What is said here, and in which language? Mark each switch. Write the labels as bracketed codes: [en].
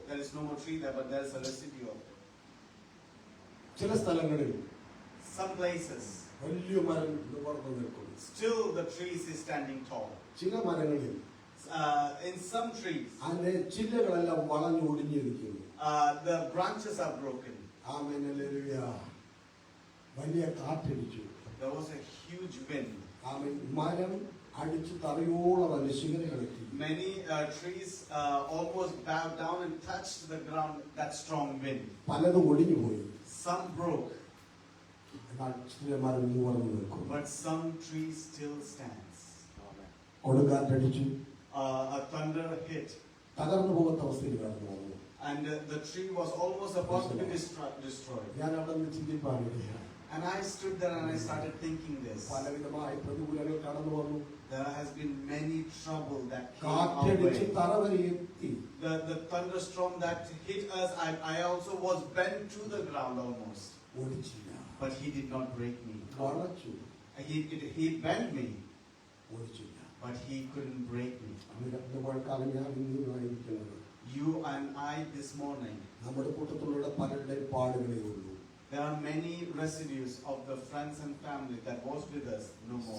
[en] There is no more tree there, but there is a residue of it. [ml] ചില സ്ഥലങ്ങളിൽ [en] Some places, [ml] വലിയ മരം നിവർന്നു നിൽക്കുന്നു. [en] still the trees is standing tall. [ml] ചില മരങ്ങളിൽ [en] In some trees, [ml] അതിന്റെ ചില്ലകളെല്ലാം വളഞ്ഞു ഒടിഞ്ഞിരിക്കുന്നു. [en] the branches are broken. [ml] Amen hallelujah. വലിയ കാറ്റടിച്ചു. [en] There was a huge wind. [ml] ആമേൻ. മരം അടിച്ച് തറയോളം അതിന്റെ ശിഖരങ്ങളെത്തി. [en] Many trees almost bowed down and touched the ground. That strong wind. [ml] പലതും ഒടിഞ്ഞു പോയി. [en] Some broke, [ml] എന്നാൽ ചില മരം നിവർന്നു നിൽക്കും. [en] but some trees still stands. [ml] കൊടുങ്കാറ്റടിച്ചു. [en] A thunder hit, [ml] തകർന്നു പോകാത്ത അവസ്ഥയിൽ കടന്നു വന്നു. [en] and the tree was almost about to be destroyed. [ml] ഞാൻ അവിടെ നിന്ന് ചിന്തിപ്പാനിടയായി. [en] And I stood there and I started thinking this. [ml] പലവിധമായ പ്രതികൂലങ്ങൾ കടന്നു വന്നു. [en] There has been many trouble that came our [ml] കാറ്റടിച്ച് [en] way. [ml] തറ വരെ എത്തി. [en] The thunderstorm that hit us, I also was bent to the ground almost. [ml] ഓടിച്ചില്ല. [en] But he did not break me. [ml] വളച്ചു. [en] He bent me, [ml] ഓടിച്ചില്ല. [en] but he couldn't break me. [ml] അന്ന് മഴക്കാലം ഞാൻ ഇന്നുമായിരിക്കുന്നത്. [en] You and I this morning, [ml] നമ്മുടെ കൂട്ടത്തിലുള്ള പലരുടെയും പാടുകളേ ഉള്ളൂ. [en] there are many residues of the friends and family that was with us no more.